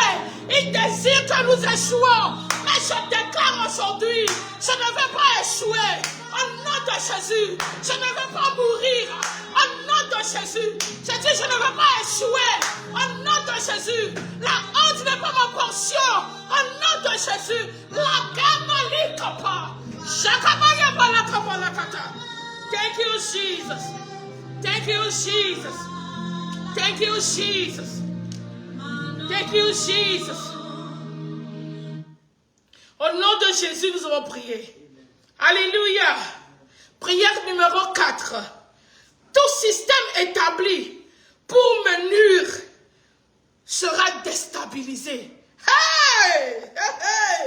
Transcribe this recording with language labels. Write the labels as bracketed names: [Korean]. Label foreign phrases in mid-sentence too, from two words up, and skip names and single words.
[French] Ils désirent que nous échouons. Mais je déclare aujourd'hui, je ne vais pas échouer. Au nom de Jésus. Je ne vais pas mourir. Au nom de Jésus. Je dis, je ne vais pas échouer. Au nom de Jésus. La honte n'est pas ma portion. Au nom de Jésus. La gamali kapa. Shakabaya balakapa lakata. [English] Thank you, Jesus. Thank you, Jesus. Thank you, Jesus. Thank you, Jesus. [French] Au nom de Jésus, nous avons prié. Alléluia. Prière numéro 4. Tout système établi pour me nuire sera déstabilisé. Hey! Hey! Hey!